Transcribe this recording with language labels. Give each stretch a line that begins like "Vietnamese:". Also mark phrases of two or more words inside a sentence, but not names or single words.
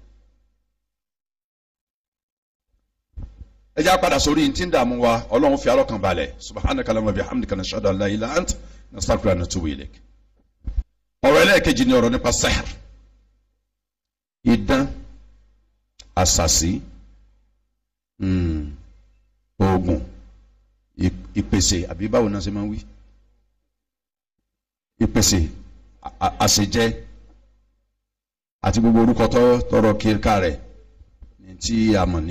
Yoruba: ẹ já padà sórí ní tí ń dààmú wa Ọlọ́run fi alọ́kàn balẹ̀
Arabic: سبحانك اللهم بحمدك نشهد أن لا إله إلا أنت نستغفرك ونتوب إليك.
Yoruba: ọ̀rọ̀ ẹlẹ́ẹ̀kejì ni ọ̀rọ̀ nípa sihr idán àṣàsí oògùn ìpèsè àbí báwo náà ṣe máa ń wí ìpèsè àṣejẹ àti gbogbo orúkọ tọrọ kíríkà rẹ̀ ní tí a mọ̀ ní